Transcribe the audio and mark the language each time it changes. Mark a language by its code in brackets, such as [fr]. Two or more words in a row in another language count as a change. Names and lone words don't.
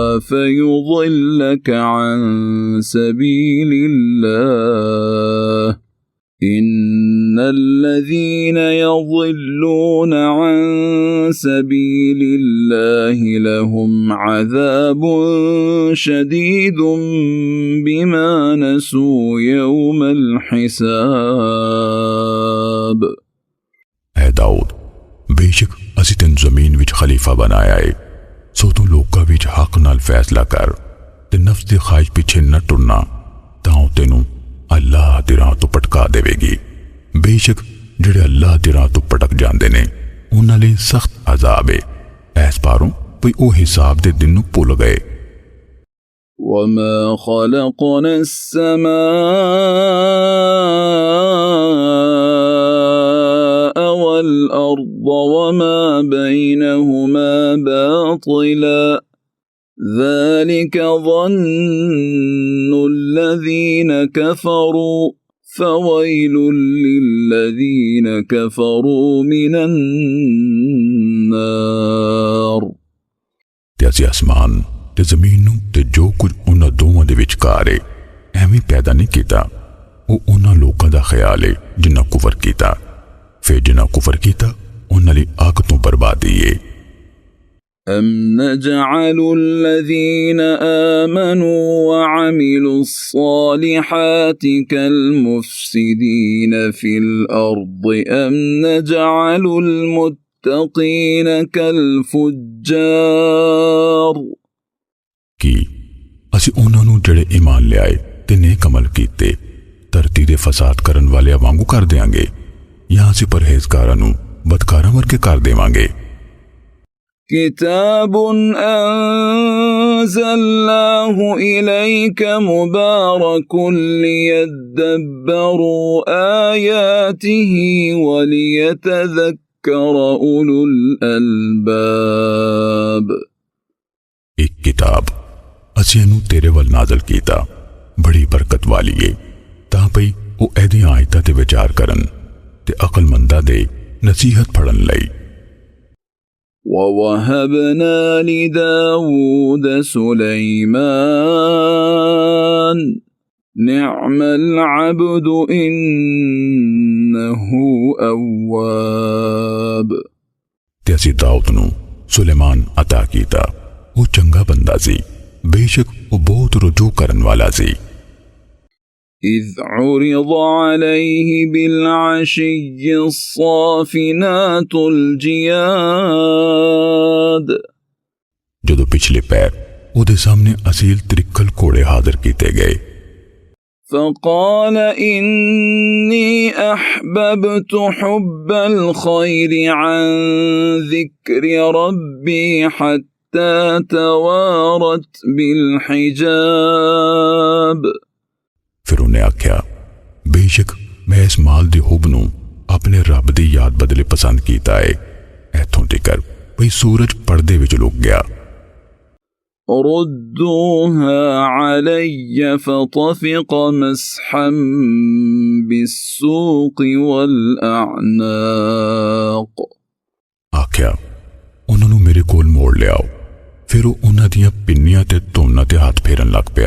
[ar] فيضلك عن سبيل الله إن الذين يضلون عن سبيل الله لهم عذاب شديد بما نسوا يوم الحساب۔ [pa] ਐ ਦਾਊਦ ਬੇਸ਼ਕ ਅਸੀਂ ਤੈਨੂੰ ਜ਼ਮੀਨ ਵਿਚ ਖ਼ਲੀਫ਼ਾ ਬਣਾਇਆ ਹੈ, ਸੋ ਤੂੰ ਲੋਕਾਂ ਵਿਚ ਹੱਕ ਨਾਲ ਫ਼ੈਸਲਾ ਕਰ ਤੇ ਨਫ਼ਸ ਦੀ ਖ਼ਾਹਿਸ਼ ਪਿੱਛੇ ਨਾ ਟੁਰਨਾ, ਤਾਂ ਤੈਨੂੰ ਅੱਲਾਹ ਦੀ ਰਾਹ ਤੋਂ ਪਟਕਾ ਦੇਵੇਗੀ। ਬੇਸ਼ਕ ਜਿਹੜੇ ਅੱਲਾਹ ਦੀ ਰਾਹ ਤੋਂ ਪਟਕ ਜਾਂਦੇ ਨੇ ਉਨ੍ਹਾਂ ਲਈ ਸਖ਼ਤ ਅਜ਼ਾਬ ਹੈ। ਐਸ ਪਾਰੋਂ ਭਈ ਓਹ ਹਿਸਾਬ ਦੇ ਦਿਨ ਨੂੰ ਭੁੱਲ ਗਏ। [ar] وما خلقنا السماء والأرض وما بينهما باطلا ذلك ظن الذين كفروا فويل للذين كفروا من النار। [pa] ਤੇ ਅਸੀਂ ਆਸਮਾਨ ਤੇ ਜ਼ਮੀਨ ਨੂੰ ਤੇ ਜੋ ਕੁਝ ਉਨ੍ਹਾਂ ਦੋਵਾਂ ਦੇ ਵਿਚਕਾਰ ਹੈ ਐਵੇਂ ਪੈਦਾ ਨਹੀਂ ਕੀਤਾ। ਓਹ ਉਨ੍ਹਾਂ ਲੋਕਾਂ ਦਾ ਖ਼ਿਆਲ ਹੈ ਜਿਨ੍ਹਾਂ ਕੁਫ਼ਰ ਕੀਤਾ, ਫਿਰ ਜਿਨ੍ਹਾਂ ਕੁਫ਼ਰ ਕੀਤਾ ਉਨ੍ਹਾਂ ਲਈ ਅੱਗ ਤੋਂ ਬਰਬਾਦੀ ਹੈ। [ar] أم نجعل الذين آمنوا وعملوا الصالحات كالمفسدين في الأرض أم نجعل المتقين كالفجار। [pa] ਕੀ ਅਸੀਂ ਉਨ੍ਹਾਂ ਨੂੰ ਜਿਹੜੇ ਈਮਾਨ ਲੈ ਆਏ ਤੇ ਨੇਕ ਅਮਲ ਕੀਤੇ ਧਰਤੀ ਦੇ ਫ਼ਸਾਦ ਕਰਨ ਵਾਲਿਆਂ ਵਾਂਗੂ ਕਰ ਦੇਂਗੇ ਯਾ ਅਸੀਂ ਪਰਹੇਜ਼ਗਾਰਾਂ ਨੂੰ ਬਦਕਾਰਾਂ ਵਰਗੇ ਕਰ ਦੇਵਾਂਗੇ। [ar] किताब أنزلناه إليك مبارك ليدبروا آياته وليتذكر أولو الألباب। [pa] ਇਕ ਕਿਤਾਬ ਅਸੀਂ ਇਹਨੂੰ ਤੇਰੇ ਵੱਲ ਨਾਜ਼ਿਲ ਕੀਤਾ ਬੜੀ ਬਰਕਤ ਵਾਲੀ ਹੈ ਤਾਂ ਪਈ ਓਹ ਇਹਦੀਆਂ ਆਇਤਾਂ ਤੇ ਵਿਚਾਰ ਕਰਨ ਤੇ ਅਕਲਮੰਦਾਂ ਦੇ ਨਸੀਹਤ ਫੜਨ ਲਈ। [ar] ووهبنا لداود سليمان نعم العبد إنه أواب। [pa] ਤੇ ਅਸੀਂ ਦਾਊਦ ਨੂੰ ਸੁਲੇਮਾਨ ਅਤਾ ਕੀਤਾ, ਵੋ ਚੰਗਾ ਬੰਦਾ ਸੀ, ਬੇਸ਼ਕ ਵੋ ਬਹੁਤ ਰੁਜੂ ਕਰਨ ਵਾਲਾ ਸੀ। [ar] إذ عرض عليه بالعشي الصافنات الجياد। [pa] ਜਦੋਂ ਪਿਛਲੇ ਪੈਰ ਉਹਦੇ ਸਾਹਮਣੇ ਅਸੀਲ ਤ੍ਰਿੱਕਲ ਘੋੜੇ ਹਾਜ਼ਿਰ ਕੀਤੇ ਗਏ। [ar] فقال إني أحببت حب الخير عن ذكر ربي حتى توارت بالحجاب। [pa] ਫਿਰ ਉਨ੍ਹੇਂ ਆਖਿਆ ਬੇਸ਼ਕ ਮੈਂ ਇਸ ਮਾਲ ਦੀ ਹੁੱਬ ਨੂੰ ਆਪਣੇ ਰੱਬ ਦੀ ਯਾਦ ਬਦਲੇ ਪਸੰਦ ਕੀਤਾ ਹੈ, ਐਥੋਂ ਤਿਕਰ ਭਈ ਸੂਰਜ ਪਰਦੇ ਵਿਚ ਲੁਕ ਗਿਆ। [ar] ردوها علي فطفق مسحا بالسوق والأعناق। [pa] आख्या ਉਹਨਾਂ ਨੂੰ ਮੇਰੇ ਕੋਲ ਮੋੜ ਲਿਆਓ। ਫਿਰ ਉਹ ਉਹਨਾਂ ਦੀਆਂ ਪਿੰਨੀਆਂ ਤੇ ਧੁੰਨਾਂ ਤੇ ਹੱਥ ਫੇਰਨ ਲੱਗ ਪਿਆ।